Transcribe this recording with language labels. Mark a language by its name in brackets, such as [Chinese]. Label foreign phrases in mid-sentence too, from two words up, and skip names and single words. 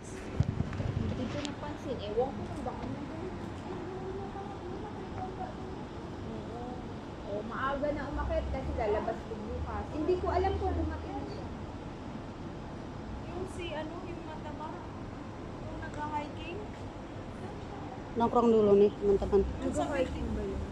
[Filipino] Hindi ko napansin. Ewan ko kung baka nandun. Oo, maaga na umakit kasi lalabas din bukas. Hindi ko alam kung dumating na siya. Yung si ano, yung mataba. Yung nag-hiking. [Indonesian] Nongkrong dulu nih teman-teman. [Filipino] Nag-hiking ba